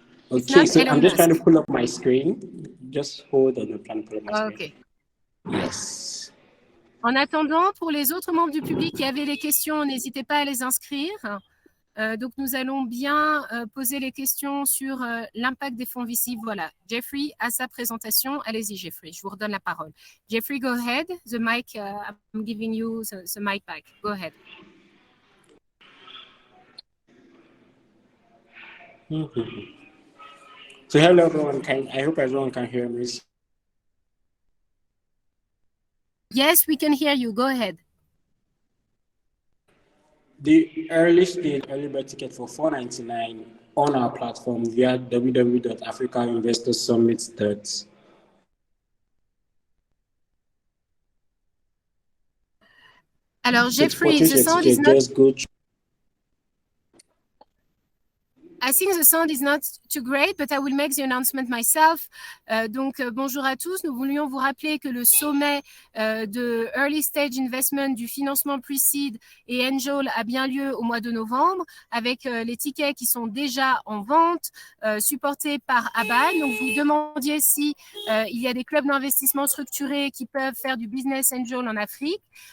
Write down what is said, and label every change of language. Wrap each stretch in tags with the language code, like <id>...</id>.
<en>Okay, so I'm just trying to pull up my screen. Just hold on, I'm trying to pull up my screen. Okay. Yes.</en> <fr>En attendant, pour les autres membres du public qui avaient les questions, n'hésitez pas à les inscrire. Donc, nous allons bien poser les questions sur l'impact des fonds visibles. Voilà, Jeffrey a sa présentation. Allez-y, Jeffrey, je vous redonne la parole.</fr> <en>Jeffrey, go ahead. The mic, I'm giving you the mic back. Go ahead. So hello, everyone. I hope everyone can hear me. Yes, we can hear you. Go ahead. The early bird ticket for $4.99 on our platform via www.africainvestorsummit.</en> <fr>Alors,</fr> <en>Jeffrey, the sound is not... I think the sound is not too great, but I will make the announcement myself.</en> <fr>Donc, bonjour à tous. Nous voulions vous rappeler que le sommet de Early Stage Investment du financement Pre-Seed et Angel a bien lieu au mois de novembre avec les tickets qui sont déjà en vente, supportés par ABAN. Donc, vous demandiez si il y a des clubs d'investissement structurés qui peuvent faire du business angel en Afrique.</fr>